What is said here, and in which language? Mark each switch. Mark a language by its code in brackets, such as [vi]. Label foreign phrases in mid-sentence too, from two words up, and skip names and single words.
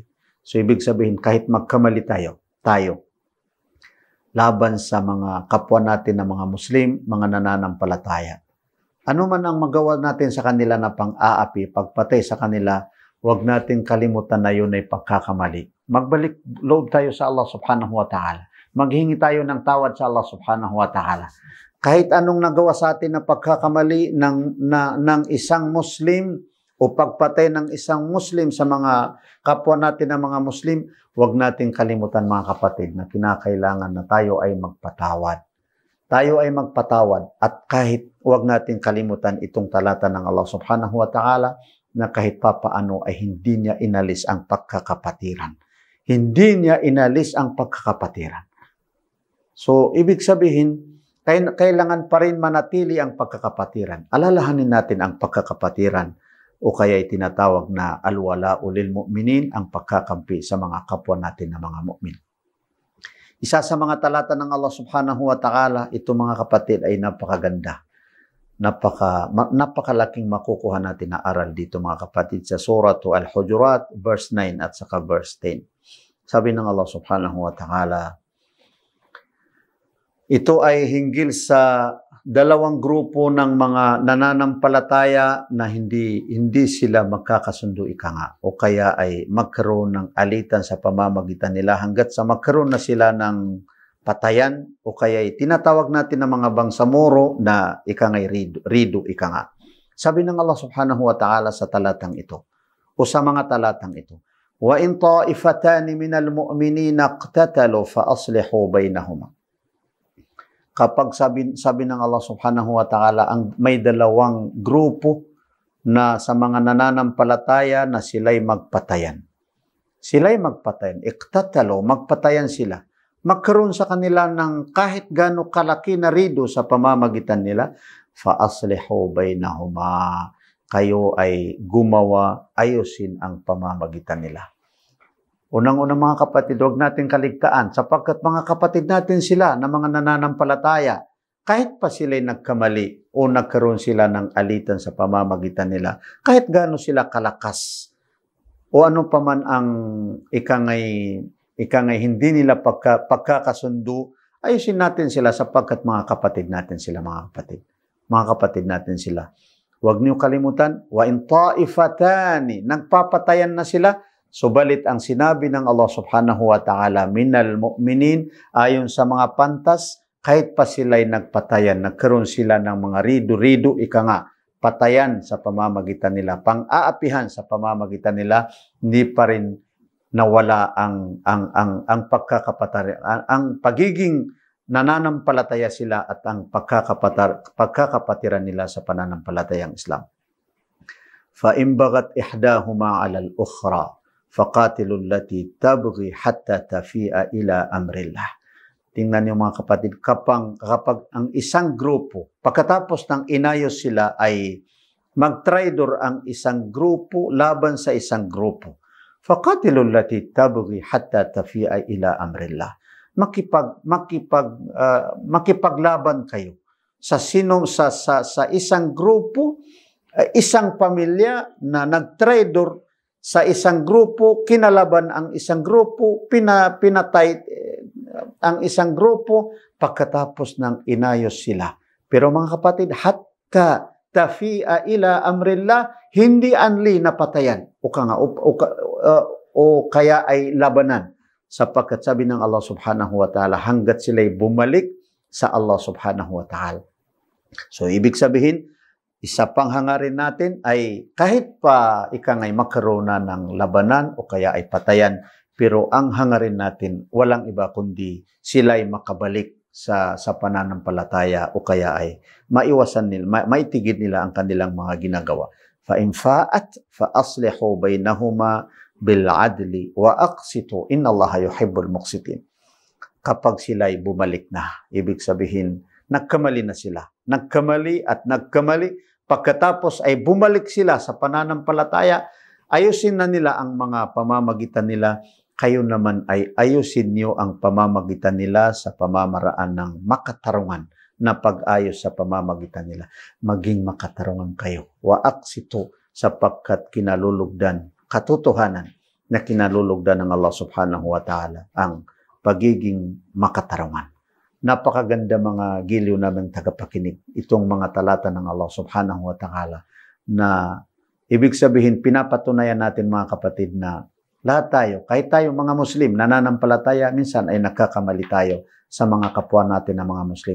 [tl] So, ibig sabihin, kahit magkamali tayo, laban sa mga kapwa natin na mga Muslim, mga nananampalataya. Ano man ang magawa natin sa kanila na pang-aapi, pagpatay sa kanila, huwag natin kalimutan na yun ay pagkakamali. Magbalik loob tayo sa Allah [ar] سبحانه وتعالى. [tl] Maghingi tayo ng tawad sa Allah [ar] سبحانه وتعالى. [tl] Kahit anong nagawa sa atin na pagkakamali ng isang Muslim, o pagpatay ng isang Muslim sa mga kapwa natin na mga Muslim, huwag nating kalimutan, mga kapatid, na kinakailangan na tayo ay magpatawad. Tayo ay magpatawad, at kahit huwag nating kalimutan itong talata ng Allah [ar] سبحانه وتعالى [tl] na kahit papaano ay hindi niya inalis ang pagkakapatiran. Hindi niya inalis ang pagkakapatiran. So, ibig sabihin, kailangan pa rin manatili ang pagkakapatiran. Alalahanin natin ang pagkakapatiran, o kaya tinatawag na [ar] الولاء لأولي المؤمنين, [tl] ang pagkakampi sa mga kapwa natin na mga mu'min. Isa sa mga talata ng Allah [ar] سبحانه وتعالى, [tl] ito, mga kapatid, ay napakaganda. Napakalaking makukuha natin na aral dito, mga kapatid, sa Surah Al-Hujurat, verse 9 at saka verse 10. Sabi ng Allah [ar] سبحانه وتعالى, [tl] ito ay hinggil sa dalawang grupo ng mga nananampalataya na hindi sila magkakasundo, ika nga, o kaya ay magkaroon ng alitan sa pamamagitan nila hanggat sa magkaroon na sila ng patayan, o kaya ay tinatawag natin ng mga bangsamoro na ika nga rido, ika nga. Sabi ng Allah [ar] سبحانه وتعالى [tl] sa talatang ito, o sa mga talatang ito, [ar] وإن طائفتان من المؤمنين اقتتلوا فأصلحوا بينهما. [tl] Kapag sabi ng Allah [ar] سبحانه وتعالى, [tl] may dalawang grupo na sa mga nananampalataya na sila'y magpatayan. Sila'y magpatayan. Iqtatalo, magpatayan sila. Magkaroon sa kanila ng kahit gaano kalaki na rido sa pamamagitan nila, [ar] فأصلحوا بينهما. [tl] Kayo ay gumawa, ayusin ang pamamagitan nila. Unang-unang mga kapatid, huwag natin kaligtaan sapagkat mga kapatid natin sila na mga nananampalataya, kahit pa sila'y nagkamali o nagkaroon sila ng alitan sa pamamagitan nila, kahit gaano sila kalakas o ano pa man ang ikangay hindi nila pagkakasundo, ayusin natin sila sapagkat mga kapatid natin sila, mga kapatid. Mga kapatid natin sila. Huwag niyo kalimutan, [ar] وإن طائفتان, [tl] nagpapatayan na sila, subalit ang sinabi ng Allah [ar] سبحانه وتعالى من المؤمنين, [tl] ayon sa mga pantas, kahit pa sila'y nagpatayan, nagkaroon sila ng mga rido-rido, patayan sa pamamagitan nila, pang-aapihan sa pamamagitan nila, hindi pa rin nawala ang ang pagiging nananampalataya sila at ang pagkakapatiran nila sa pananampalatayang Islam. [ar] فإن بغت إحداهما على الأخرى فقاتلوا التي تبغي حتى تفيء إلى أمر الله. [tl] Tingnan niyo mga kapatid, kapag ang isang grupo, pagkatapos ng inayos sila ay mag-traidor ang isang grupo laban sa isang grupo. [ar] فقاتلوا التي تبغي حتى تفيء إلى أمر الله. [tl] Makipaglaban kayo sa isang grupo, isang pamilya na nag-traidor sa isang grupo, kinalaban ang isang grupo, pinatay ang isang grupo pagkatapos ng inayos sila. Pero mga kapatid, [ar] حتى تفيء إلى أمر الله, [tl] hindi anli napatayan o kaya ay labanan. Sapagkat sabi ng Allah [ar] سبحانه وتعالى, [tl] hanggat sila'y bumalik sa Allah [ar] سبحانه وتعالى. [tl] So, ibig sabihin, isa pang hangarin natin ay kahit pa ikangay magkaroon na ng labanan o kaya ay patayan, pero ang hangarin natin, walang iba kundi sila'y makabalik sa pananampalataya o kaya ay maiwasan nila, maitigid nila ang kanilang mga ginagawa. [ar] فإن فاءت فأصلحوا بينهما بالعدل وأقسطوا إن الله يحب المقسطين. [tl] Kapag sila'y bumalik na, ibig sabihin nagkamali na sila. Nagkamali at nagkamali, pagkatapos ay bumalik sila sa pananampalataya, ayusin na nila ang mga pamamagitan nila. Kayo naman ay ayusin niyo ang pamamagitan nila sa pamamaraan ng makatarungan na pag-ayos sa pamamagitan nila. Maging makatarungan kayo. [ar] وأقسطوا, [tl] sapagkat kinalulugdan, katotohanan na kinalulugdan ng Allah [ar] سبحانه وتعالى [tl] ang pagiging makatarungan. Napakaganda mga giliw namin tagapakinig. Itong mga talata ng Allah [ar] سبحانه وتعالى [tl] na ibig sabihin pinapatunayan natin mga kapatid na lahat tayo, kahit tayo mga Muslim, nananampalataya, minsan ay nagkakamali tayo sa mga kapwa natin na mga Muslim.